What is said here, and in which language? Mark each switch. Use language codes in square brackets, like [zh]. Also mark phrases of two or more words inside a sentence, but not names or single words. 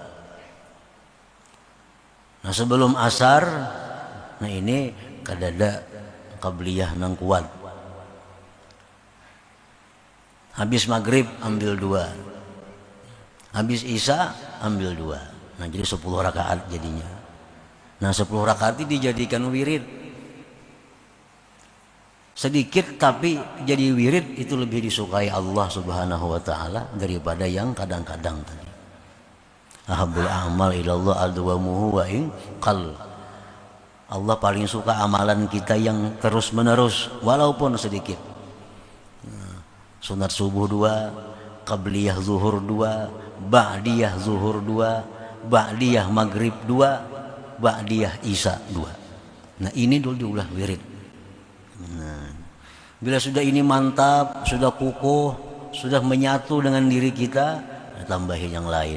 [id] Nah, sebelum asar, nah ini kadada qabliyah nang kuat. Habis maghrib ambil 2. Habis isya ambil 2. Nah, jadi 10 rakaat jadinya. Nah, 10 rakaat ini dijadikan wirid. Sedikit tapi jadi wirid itu lebih disukai [ar] الله سبحانه وتعالى [id] daripada yang kadang-kadang tadi. [ar] أحب الأعمال إلى الله أدومه وإن قل. [id] Allah paling suka amalan kita yang terus menerus walaupun sedikit. Sunat subuh 2, qabliyah zuhur 2, ba'diyah zuhur 2, ba'diyah maghrib 2, ba'diyah isya 2. Nah ini dulu diulah wirid. Nah, bila sudah ini mantap, sudah kukuh, sudah menyatu dengan diri kita, tambahin yang lain.